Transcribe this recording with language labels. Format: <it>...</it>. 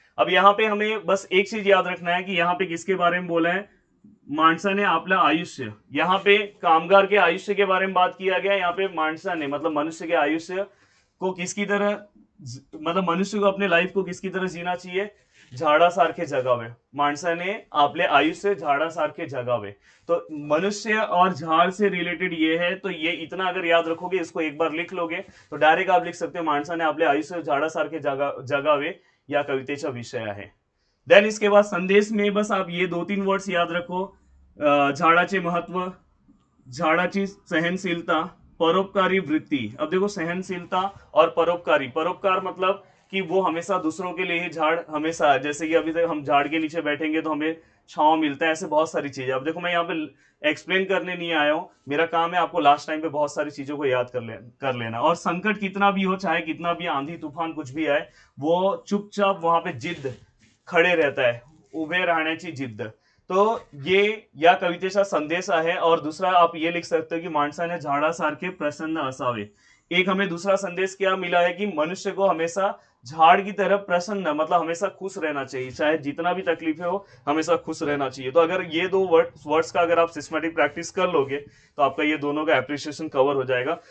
<hi>अब यहाँ पे हमें बस एक चीज याद रखना है कि यहाँ पे किसके बारे में बोला है,</hi> <mr>माणसाने आपलं आयुष्य।</mr> <hi>यहाँ पे कामगार के आयुष्य के बारे में बात किया गया। यहाँ पे माणसाने मतलब मनुष्य के आयुष्य को किसकी तरह, मतलब मनुष्य को अपने लाइफ को किसकी तरह जीना चाहिए,</hi> <mr>झाडासारखे जगावे, माणसाने आपले आयुष्य झाडासारखे जगावे।</mr> <hi>तो मनुष्य और झाड़ से रिलेटेड ये है, तो ये इतना अगर याद रखोगे, इसको एक बार लिख लोगे, तो डायरेक्ट आप लिख सकते हो</hi> <mr>माणसाने आपले आयुष्य झाडासारखे जगावे या कवितेचा विषय आहे।</mr> <hi>देन इसके बाद संदेश में बस आप ये 2-3 वर्ड्स याद रखो,</hi> <mr>झाडाचे महत्व, झाडाची सहनशीलता, परोपकारी वृत्ति।</mr> <hi>अब देखो सहनशीलता और परोपकारी, परोपकार मतलब कि वो हमेशा दूसरों के लिए ही, झाड़ हमेशा, जैसे कि अभी तक हम झाड़ के नीचे बैठेंगे तो हमें छांव मिलता है, ऐसे बहुत सारी चीजें। अब देखो मैं यहाँ पे एक्सप्लेन करने नहीं आया हूँ, मेरा काम है आपको लास्ट टाइम पे बहुत सारी चीजों को याद कर लेना। और संकट कितना भी हो, चाहे कितना भी आंधी तूफान कुछ भी आए, वो चुपचाप वहां पे जिद्द खड़े रहता है,</hi> <mr>उभे राहण्याची जिद्द।</mr> <hi>तो ये</hi> <mr>या कवितेचा संदेश आहे।</mr> <hi>और दूसरा आप ये लिख सकते हो की</hi> <mr>माणसाने झाडासारखे प्रसन्न असावे।</mr> <hi>एक हमें दूसरा संदेश क्या मिला है कि मनुष्य को हमेशा झाड़ की तरह प्रसन्न, मतलब हमेशा खुश रहना चाहिए, चाहे जितना भी तकलीफें हो हमेशा खुश रहना चाहिए। तो अगर ये दो वर्ड्स का अगर आप सिस्टमेटिक प्रैक्टिस कर लोगे तो आपका ये दोनों का एप्रिसिएशन कवर हो जाएगा।</hi>